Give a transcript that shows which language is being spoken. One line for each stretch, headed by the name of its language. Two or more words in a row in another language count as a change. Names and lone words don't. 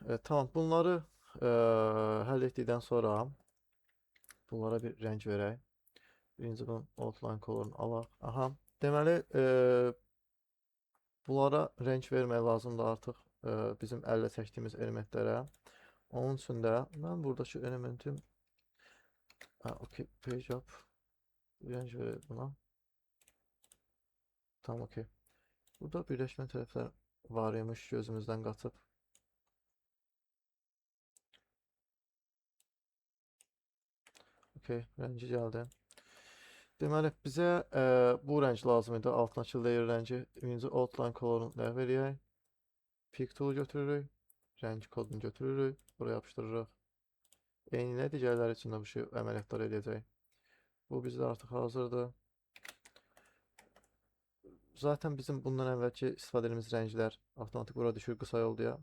Azerbaijani: Tamam, bunları həll etdikdən sonra bunlara bir rəng verək. Birinci bunun
English: outline color'unu
Azerbaijani: alaq. Aha, deməli, bunlara rəng vermək lazımdır artıq bizim əllə çəkdiyimiz elementlərə. Onun üçün də mən buradakı elementim okey,
English: page up
Azerbaijani: rəng verək buna. Tamam, okey. Burada birləşmə tərəflər var imiş, gözümüzdən qaçıb. Okey, rəngi gəldi. Deməli, bizə bu rəng lazım idi, altındakı layer rəngi. Birinci
English: outline color'unu
Azerbaijani: ləğv eləyək.
English: Pick tool
Azerbaijani: götürürük. Rəng kodunu götürürük. Buraya yapışdırırıq. Eyni ilə digərləri üçün də bu şey əməliyyatlar eləyəcək. Bu bizdə artıq hazırdır. Zaten bizim bundan əvvəlki istifadə etdiyimiz rənglər avtomatik bura düşür qısa yol deyə.